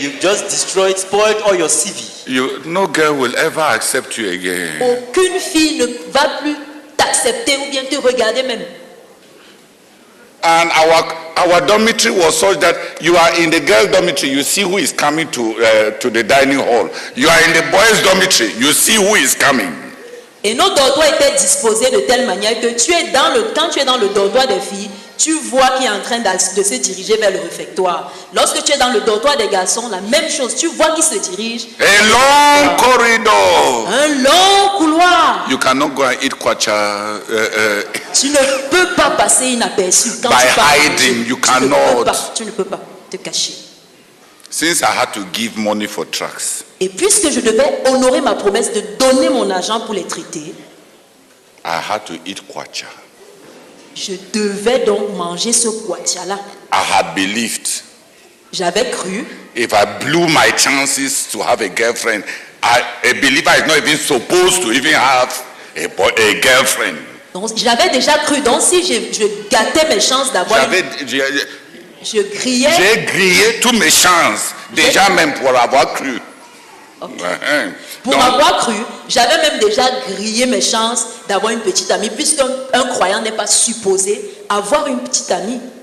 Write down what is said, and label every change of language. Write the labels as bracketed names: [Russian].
[English] You've just destroyed, spoiled all your CV. No girl will ever accept you again. [French] Aucune fille ne va plus t'accepter ou bien te regarder même. [English] And our dormitory was such that you are in the girl dormitory, you see who is coming to the dining hall. You are in the boys dormitory, you see who is coming. [French] Et nos dortoirs étaient disposés de telle manière que quand tu es dans le dortoir des filles, tu vois qui est en train de se diriger vers le réfectoire. Lorsque tu es dans le dortoir des garçons, la même chose, tu vois qui se dirige. [English] A long corridor. [French] Un long couloir. [English] You cannot go and eat kwacha. [French] Tu ne peux pas passer inaperçu. Quand [English] By [French] tu pars [English] hiding, [French] manger, [English] you cannot. [French] tu ne peux pas te cacher. [English] Since I had to give money for tracts, [French] Et puisque je devais honorer ma promesse de donner mon argent pour les traiter, [English] I had to eat kwacha. [French] je devais donc manger ce kwatia-là. [English] I had believed [French] J'avais cru. [English] If I blew my chances to have a girlfriend, a believer is not even supposed to even have a girlfriend. [French] Donc, j'avais déjà cru. Donc, si je gâtais mes chances d'avoir... Je grillais. J'ai grillé toutes mes chances, déjà même pour avoir cru. [English] Okay. [French] Pour avoir cru, j'avais même déjà grillé mes chances d'avoir une petite amie, puisqu'un croyant n'est pas supposé avoir une petite amie.